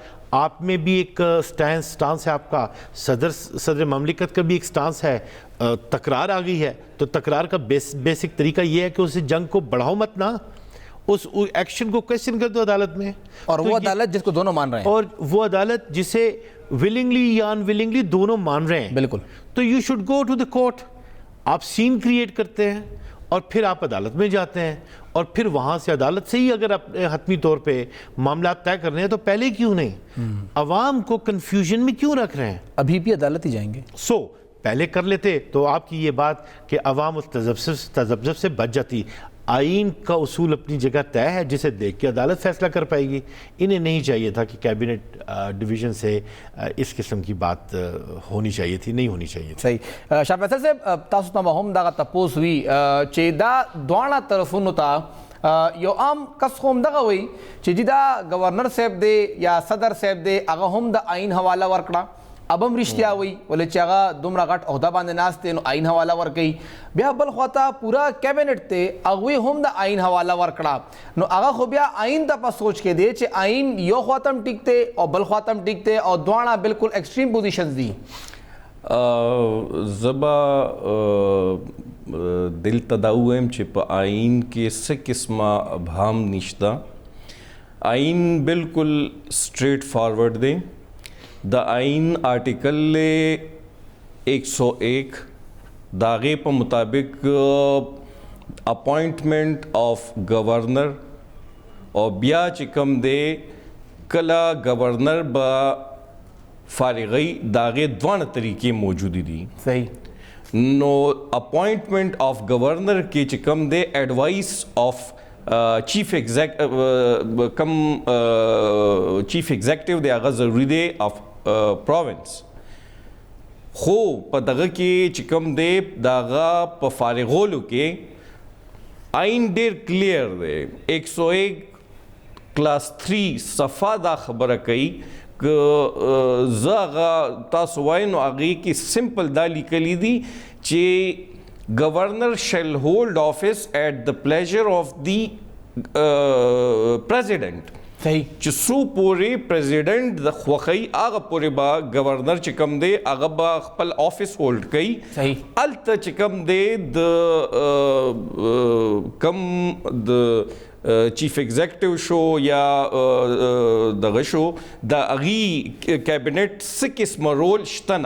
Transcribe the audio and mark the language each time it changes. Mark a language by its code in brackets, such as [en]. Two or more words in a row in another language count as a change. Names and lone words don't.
[ur] آپ میں بھی ایک سٹانس ہے, آپ کا صدر مملکت کا بھی ایک سٹانس ہے. تکرار آ گئی ہے تو تکرار کا بیسک طریقہ یہ ہے کہ اسے جنگ کو بڑھاؤ مت نا, اس ایکشن کو کویسچن کر دو عدالت میں. اور وہ عدالت جس کو دونوں مان رہے ہیں, اور وہ عدالت جسے ولنگلی یا ان ولنگلی دونوں مان رہے ہیں, بالکل, [en] so you should go to the court. [ur] آپ [en] scene create [ur] کرتے ہیں اور پھر آپ عدالت میں جاتے ہیں, اور پھر وہاں سے عدالت سے ہی اگر اپنے حتمی طور پہ معاملات طے کرنے ہیں تو پہلے کیوں نہیں؟ عوام کو کنفیوژن میں کیوں رکھ رہے ہیں؟ ابھی بھی عدالت ہی جائیں گے. پہلے کر لیتے تو آپ کی یہ بات کہ عوام اس تذبذب سے بچ جاتی. آئین کا اصول اپنی جگہ طے ہے, جسے دیکھ کے عدالت فیصلہ کر پائے گی. انہیں نہیں چاہیے تھا کہ [en] Cabinet Division [ur] سے اس قسم کی بات ہونی چاہیے تھی, نہیں ہونی چاہیے تھی. صحیح. [ps] شاہ فیصل صاحب, تاسو ته هم دغه تپوس وی چې دا دواړه طرفونو ته یو عام کس هم دغه وی چې دا گورنر صاحب دی یا صدر صاحب دی, هغه هم د آئین حواله ورکړه. اب هم رښتیا وی ولې چې هغه دومره غټ عہده باندې ناست دی نو آئین حواله ورکوي. بیا بل خواته پورا کیبنٹ ته هغوی هم د آئین حواله ورکړه, نو هغه خو بیا آئین ته په سوچ کې دی چې آئین یو خواته هم ټیک دی او بل خواته هم ټیک دی, او دواړه بالکل [en] extreme positions [ps] دي. زبا دل تداویم چې په آئین کې څه قسمه ابهام نشته. آئین بالکل سٹریٹ فارورڈ دی. دا آئین آرٹیکل 101 داغے پا مطابق [en] appointment of governor [ps] اور بیا چکم دے کلا گورنر با فارغی داغے دوان طریقے موجودی دی. صحیح. نو [en] appointment of governor [ps] کے چکم دے [en] advice of chief executive [ps] دے آغا ضروری دے [en] of province. [ps] خو پا دغا کے چکم دے داغا پا فارغولو کے آئین دیر کلیر دے. 101 کلاس 3 صفحہ دا خبر کئی کہ زاغا تاسو وائنو آگئی کی سمپل دا لیکلی دی چے گورنر [en] shall hold office at the pleasure of the president. [ps] صحیح. چې سو پورې پریزیډنټ د خوښۍ هغه پورې به گورنر چې کوم دی هغه به خپل [en] office hold [ps] کوي. صحیح. هلته چې کوم دی د کم د [en] chief executive [ps] شو یا دغه شو د هغې کیبنټ څه قسمه رول شته نه.